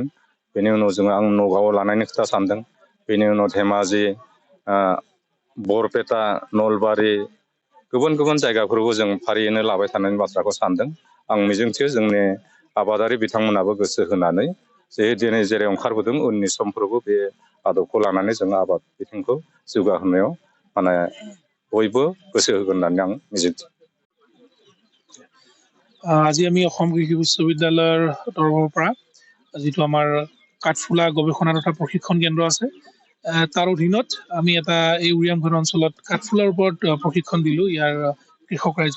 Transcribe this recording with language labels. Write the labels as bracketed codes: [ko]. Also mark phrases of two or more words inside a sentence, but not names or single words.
[brx] बेनि उनाव जोङो आं नगावआव लानायनि खोथा सानदों। बेनि उनाव धेमाजि, बरपेटा, नलबारि गुबुन गुबुन जायगाफोरखौ जों फारियैनो लाबाय थानायनि बाथ्राखौ सानदों। आं मिजिंथियो जोंनि आबादारि बिथांमोनाबो गोसो होनानै दिनै जेरै ओंखारबोदों उननि समफ्रावबो बे आदबखौ लानानै जों आबाद बिथिंखौ जौगाहोनायाव बयबो गोसो होगोन होननानै आं मिजिंथियो। [as] আজি আমি অসম কৃষি বিশ্ববিদ্যালয়ৰ তৰফৰ পৰা যিটো আমাৰ কাঠফুলা গৱেষণা তথা প্ৰশিক্ষণ কেন্দ্ৰ আছে, তাৰ অধীনত আমি এটা এই উৰিয়ামঘাট অঞ্চলত কাঠফুলাৰ ওপৰত প্ৰশিক্ষণ দিলোঁ ইয়াৰ কৃষক ৰাইজক।